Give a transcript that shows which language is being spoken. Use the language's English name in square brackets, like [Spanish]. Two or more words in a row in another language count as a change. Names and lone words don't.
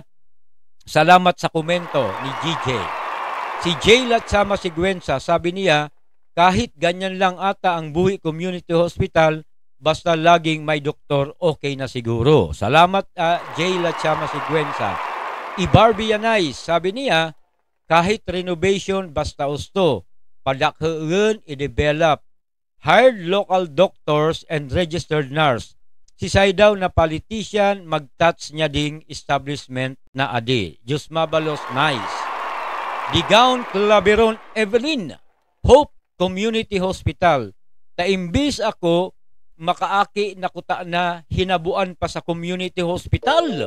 [Filipino] Salamat sa komento ni GJ. Si Jay Latsama Sigüenza, sabi niya, kahit ganyan lang ata ang Buhi Community Hospital, basta laging may doktor, okay na siguro. Salamat Jay Latsama Sigüenza. Barbie Yanay, sabi niya, kahit renovation, basta usto, padakhaan, [English] i-develop, hired local doctors and registered nurse. [Bikol] Sisay daw na politician, mag-touch niya ding establishment na adi. Diyos mabalos, nice. Digaon Claveron Evelyn, Hope Community Hospital. Taimbis ako, makaaki na kuta na hinabuan pa sa community hospital.